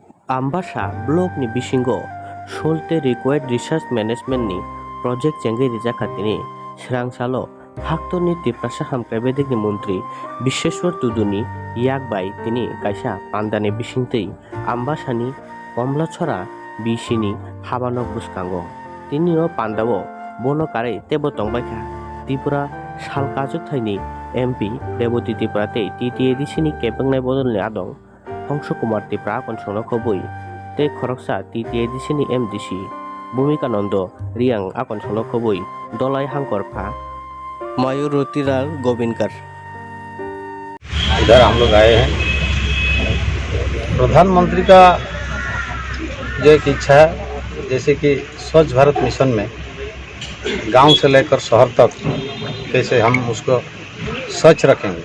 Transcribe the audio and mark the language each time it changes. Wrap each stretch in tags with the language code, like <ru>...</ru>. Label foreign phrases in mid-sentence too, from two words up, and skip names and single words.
<trp>Ambasha blog ni bisingo solte</trp> <en>required research management</en> <trp>ni project chengai rijakhatini srang-salo haktorni tiprasa hamkaibedik ni mantri Bisheshwar Tuduni yakbai tini kaisa pandane bisingtei Ambasani Komlachora bisini habano buskango tinio pandao bono kare tebo tongbaikha Tripura salkajuthaini MP Reboti Tripuratei TTAD sini kepengnai bodolni adong Hongsho Kumar Tripura akon songno khobui tei khoroksa TTAD sini MDC Bhumika Nando Riang akon songno khobui Dolai Hangkor Pha Mayur Rotiral Govinkar।</trp> <hi>इधर हम लोग आए हैं। प्रधानमंत्री का जो एक इच्छा है जैसे कि स्वच्छ भारत मिशन में गांव से लेकर शहर तक कैसे हम उसको स्वच्छ रखेंगे।</hi>